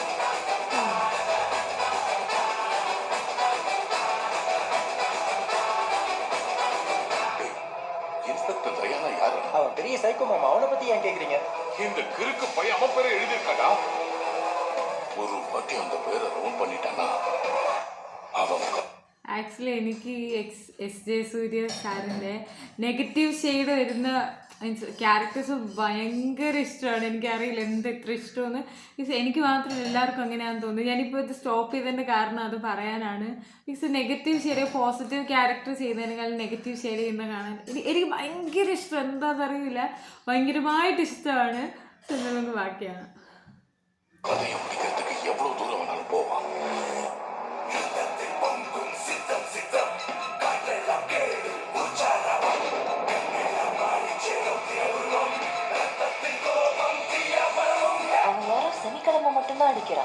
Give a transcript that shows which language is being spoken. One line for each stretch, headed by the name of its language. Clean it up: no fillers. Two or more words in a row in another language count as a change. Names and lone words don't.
Tamil: இன்ஸ்பெக்டர் தயானா யாரு? அவன் பெரிய சைக்கோ மாமா, அவனை பத்தி ஏன் கேக்குறீங்க? இந்த கிறுக்கு பையன் அவன் பேரை எழுதியிருக்காடா. ஒரு வாட்டி அந்த பேரை ரவுண்ட் பண்ணிட்டானா அவன்
Malayalam: ആക്ച്വലി എനിക്ക് എസ് ജെ സൂര്യ സാറിൻ്റെ
English: negative shade
Malayalam: വരുന്ന
English: means characters
Malayalam: ഭയങ്കര ഇഷ്ടമാണ്. എനിക്കറിയില്ല എന്ത് ഇത്ര ഇഷ്ടമെന്ന്. മീൻസ് എനിക്ക് മാത്രമല്ല എല്ലാവർക്കും അങ്ങനെയാണെന്ന് തോന്നുന്നു. ഞാനിപ്പോൾ ഇത് സ്റ്റോപ്പ് ചെയ്തതിൻ്റെ കാരണം അത് പറയാനാണ്.
English: means negative shade positive character
Malayalam: ചെയ്യുന്നതിനേക്കാൾ
English: negative shade
Malayalam: ചെയ്യുന്ന കാണാൻ എനിക്ക് ഭയങ്കര ഇഷ്ടം. എന്താണെന്നറിയില്ല, ഭയങ്കരമായിട്ട് ഇഷ്ടമാണ്. നമുക്ക് ബാക്കിയാണ്.
Tamil: கதையை முடிக்கிறதுக்கு எவ்வளவு தூரம் வேணாலும் போவான். அவன் யாரும் சனிக்கிழமை மட்டும்தான் அடிக்கிறான்.